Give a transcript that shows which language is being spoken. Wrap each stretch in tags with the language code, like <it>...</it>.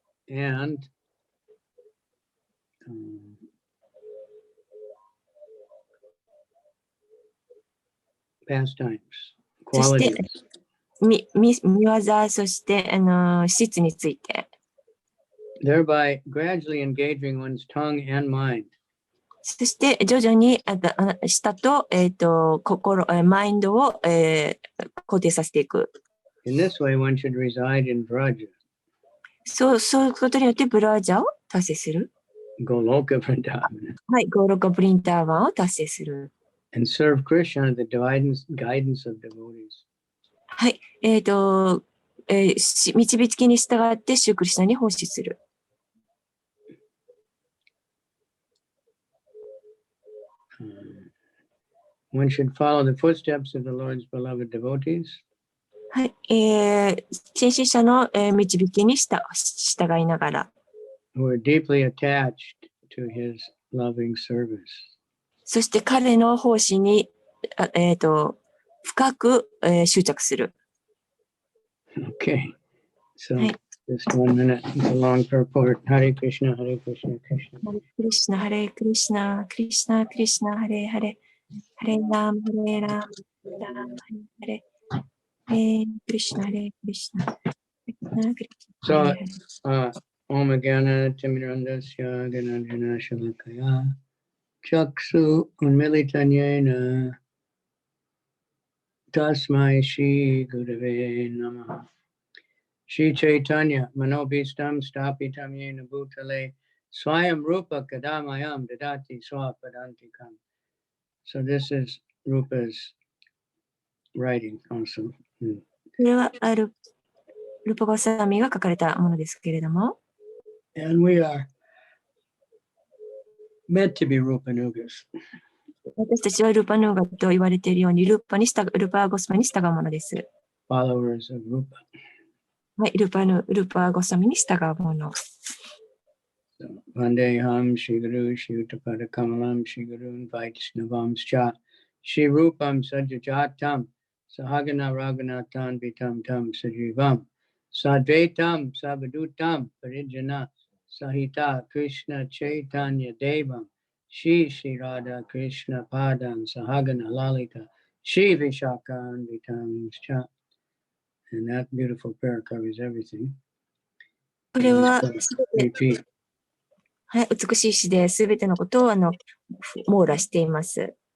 <en>And pastimes,</en> <ja>そして</ja> <en>qualities.</en> <ja>見業、そして、質について。</ja> <en>Thereby gradually engaging one's tongue and mind.</en> <ja>そして徐々に舌と、心、マインドを、肯定させていく。</ja> <en>In this way, one should reside in Vraja.</en> <ja>そういうことによってブラージャを達成する。</ja> <en>Goloka Vrindavan.</en> <ja>はい、ゴーロカブリンターワンを達成する。</ja> <en>And serve Krishna the guidance of devotees.</en> <ja>はい、導きに従ってシュークリシナに奉仕する。</ja> <en>One should follow the footsteps of the Lord's beloved devotees.</en> <ja>はい、献身者の、導きに従いながら。</ja> <en>Who are deeply attached to his loving service.</en> <ja>そして彼の奉仕に、深く、執着する。</ja> <en>Okay, so</en> <ja>はい。</ja> <en>just 1 minute. It's a long purport. Hare Krishna, Hare Krishna, Krishna.</en> <sa>ハレクリシナ、ハレクリシナ、クリシナ、クリシナ、ハレハレ、ハレラム、ハレラム、ラム、ハレ、クリシナ、ハレクリシナ、クリシナ、クリシナ。 So, Om Agana Timirandasya Gananjana Shalakaya Chaksu Unmilitanyena Tasmai Shri Gurave Namaha Shri Chaitanya Manobhistam Stapitam Yena Bhutale Swayam Rupa Kadamayam Dadati Swapadantikam.</sa> <en>So this is Rupa's writing also.</en> <ja>これはルパゴスワミが書かれたものですけれども、</ja> <en>And we are meant to be Rupanugas.</en> <ja>私たちはルパヌーガと言われているようにルパゴスワミに従うものです。</ja> <en>Followers of Rupa.</en> <ja>はい、ルパゴスワミに従うもの。</ja> <sa>Vandeham Shri Guru Shri Uttapada Kamalam Shri Gurun Vaishnavams Cha Shri Rupam Sajajatam Sahagana Raghunathan Vitam Tam Sajivam Sadvaitam Sabadutam Parijana Sahita Krishna Chaitanya Devam Shri Shri Radha Krishna Padam Sahagana Lalita Shri Vishakam Vitam Cha.</sa> <en>And that beautiful prayer covers everything.</en> <ja>これは</ja> <en>Repeat.</en> <ja>はい、美しい詩で全てのことを網羅しています。</ja>